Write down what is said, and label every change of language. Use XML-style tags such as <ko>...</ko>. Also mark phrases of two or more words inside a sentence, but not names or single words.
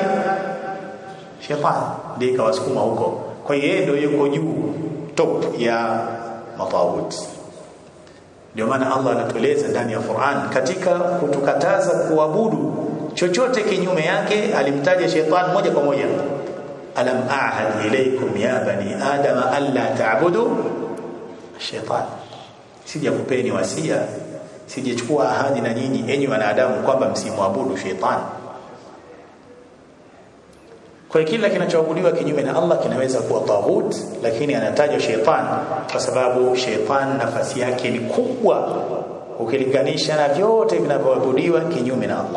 <sw>Shetani ndiye kawasukuma huko. Kwa hiyo yeye ndio yuko juu, top ya mataghut. Ndio maana Allah anatueleza ndani ya Qur'an katika kutukataza kuabudu chochote kinyume yake, alimtaja shetani moja kwa moja.</sw> <ar>ألم أعهد إليكم يا بني آدم ألا تعبدوا الشيطان,</ar> <sw>sijakupeni wasia, sijachukua ahadi na nyinyi enyi wanadamu kwamba msimwabudu shetani. Kwa kila kinachoabudiwa kinyume na Allah kinaweza kuwa taghut, lakini anatajwa shetani kwa sababu shetani nafasi yake ni kubwa ukilinganisha na vyote vinavyoabudiwa kinyume na Allah.</sw>